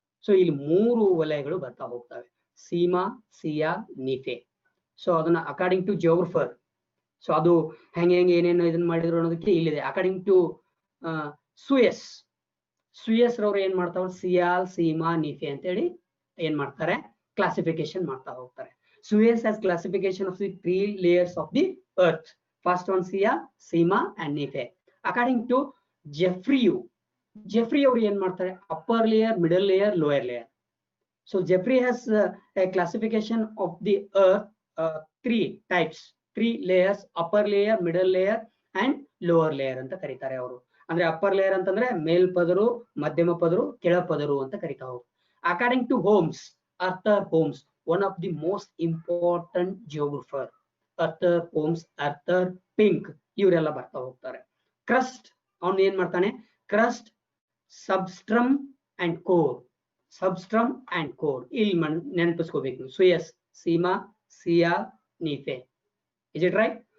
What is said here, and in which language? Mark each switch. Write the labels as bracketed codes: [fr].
[kn] So ಇಲ್ಲಿ 3 ವಲಯಗಳು ಬರ್ತಾ ಹೋಗ್ತವೆ, ಸೀಮಾ, ಸಿಯಾ, ನಿಫೆ. ಸೊ ಅದನ್ನ [en] According to geographer. [kn] ಸೊ ಅದು ಹೆಂಗೆ ಏನೇನು ಇದನ್ನ ಮಾಡಿದ್ರು ಅನ್ನೋದಕ್ಕೆ ಇಲ್ಲಿದೆ. [en] according to [kn] ಸುಯಸ್ ರವ್ರು ಏನ್ ಮಾಡ್ತಾವ, ಸಿಯಾಲ್, ಸೀಮಾ, ನೀಫೆ ಅಂತ ಹೇಳಿ ಏನ್ ಮಾಡ್ತಾರೆ, ಕ್ಲಾಸಿಫಿಕೇಶನ್ ಮಾಡ್ತಾ ಹೋಗ್ತಾರೆ. [en] Suez has classification of the 3 layers of the earth. First one Sial, Sima and Nefe. According to Jeffrey [kn] ಅವರು ಏನ್ ಮಾಡ್ತಾರೆ, [en] upper layer, middle layer, lower layer. So Jeffrey has a classification of the earth 3 types, 3 layers, upper layer, middle layer and lower layer [kn] ಅಂತ ಕರೀತಾರೆ ಅವರು. ಅಂದ್ರೆ [en] upper layer [kn] ಅಂತಂದ್ರೆ ಮೇಲ್ಪದರು, ಮಧ್ಯಮ ಪದರು, ಕೆಳಪದರು ಅಂತ ಕರೀತಾ ಹೋಗ್ತಾರೆ. [en] According to Arthur Holmes, one of the most important geographer, Arthur Holmes, Arthur Pink, [kn] ಇವರೆಲ್ಲ ಬರ್ತಾ ಹೋಗ್ತಾರೆ. ಕ್ರಸ್ಟ್ ಅವನು ಏನ್ ಮಾಡ್ತಾನೆ, crust, ಸಬ್ಸ್ಟ್ರಮ್ and core, ಸಬ್ಸ್ಟ್ರಮ್ and core ಇಲ್ಲಿ ನೆನಪಿಸ್ಕೋಬೇಕು. ಸುಯಸ್, ಸೀಮಾ, ಸಿಯಾಲ್, ನೀಫೆ. [en] Is it right?